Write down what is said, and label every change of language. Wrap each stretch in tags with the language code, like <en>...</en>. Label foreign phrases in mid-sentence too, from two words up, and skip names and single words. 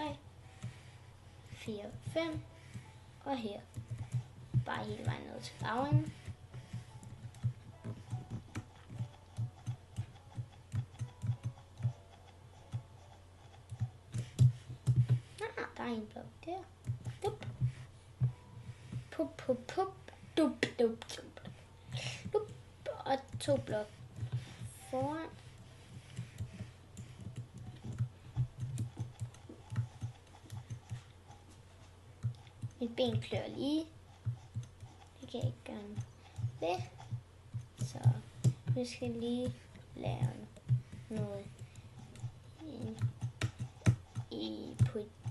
<da>4, 5. Og her. Bare hele vejen ned til farven. Der er en blok der. Dup. Pup, pup, pup. Dup, dup, dup. Dup. Og 2 blok foran. Mit ben klør lige. Det kan jeg ikke gøre ved. Så vi skal lige lave noget på.</da>